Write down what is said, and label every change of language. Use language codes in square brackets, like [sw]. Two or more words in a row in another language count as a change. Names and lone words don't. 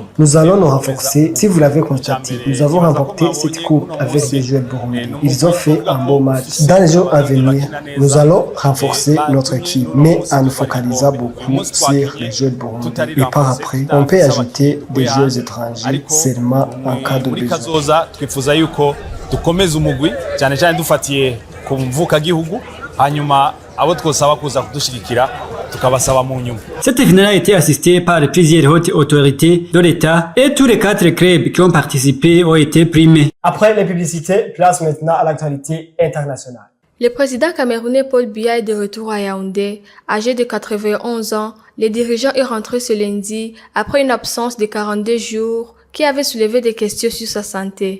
[fr] Nous allons nous renforcer. Si vous l'avez constaté, nous avons remporté cette coupe avec des joueurs burundais. Ils ont fait un beau match. Dans les jours à venir, nous allons renforcer notre équipe, mais en nous focalisant beaucoup sur les joueurs burundais. Et par après, on peut ajouter des joueurs étrangers seulement en cas de besoin. [rn] Twifuza yuko dukomeza umugwi cyane cyane dufatiye ku mvuka gihugu hanyuma abo twosaba kuza kudushigikira tukabasaba mu nyuma. [fr] Cette finale a été assistée par plusieurs hautes autorités de l'État et tous les 4 clubs qui ont participé ont été primés. Après les publicités, place maintenant à l'actualité internationale. Le président camerounais Paul Biya est de retour à Yaoundé. Âgé de 91 ans, le dirigeant est rentré ce lundi après une absence de 42 jours qui avait soulevé des questions sur sa santé.